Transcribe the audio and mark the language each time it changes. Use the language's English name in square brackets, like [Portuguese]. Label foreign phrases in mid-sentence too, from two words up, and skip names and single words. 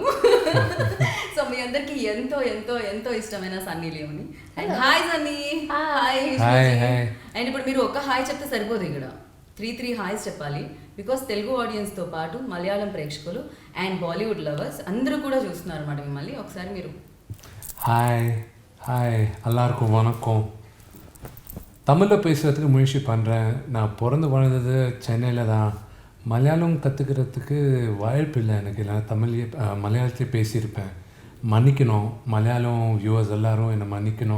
[Telugu] సో మీ అందరికి ఎంతో ఎంతో ఎంతో ఇష్టమైన సన్నీ లియోని. [English] And hi Sunny. Hi. [Telugu] అండ్ ఇప్పుడు మీరు ఒక హాయ్ చెప్తే సరిపోదు, ఇక్కడ 3 హాయ్స్ చెప్పాలి. బికాస్ తెలుగు ఆడియన్స్తో పాటు మలయాళం ప్రేక్షకులు అండ్ బాలీవుడ్ లవర్స్ అందరూ కూడా చూస్తున్నారు అన్నమాట మిమ్మల్ని. ఒకసారి మీరు [Tamil] ஹாய் எல்லாருக்கும் வணக்கம். தமிழில் பேசுகிறதுக்கு முயற்சி பண்ணுறேன். நான் பிறந்து வளர்ந்தது சென்னையில் தான். மலையாளம் கற்றுக்கிறதுக்கு வாய்ப்பு இல்லை எனக்கு. நான் மலையாளத்துலேயே பேசியிருப்பேன். மன்னிக்கணும், மலையாளம் வியூவர்ஸ் எல்லோரும் என்னை மன்னிக்கணும்.